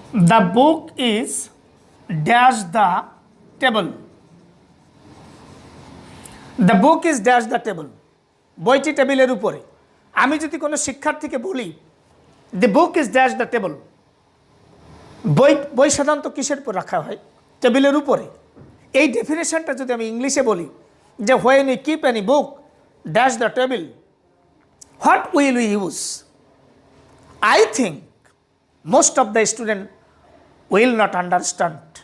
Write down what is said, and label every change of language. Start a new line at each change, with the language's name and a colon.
English: The book is dash the table. The book is dash the table.
Bangla: বইটি টেবিলের উপরে। আমি যদি কোনো শিক্ষার্থীকে বলি
English: the book is dash the table,
Bangla: বই সাধারণত কিসের উপর রাখা হয়? টেবিলের উপরে। এই ডেফিনেশনটা যদি আমি ইংলিশে বলি যে
English: when we keep any book dash the table, what will we use? I think most of the student will not understand.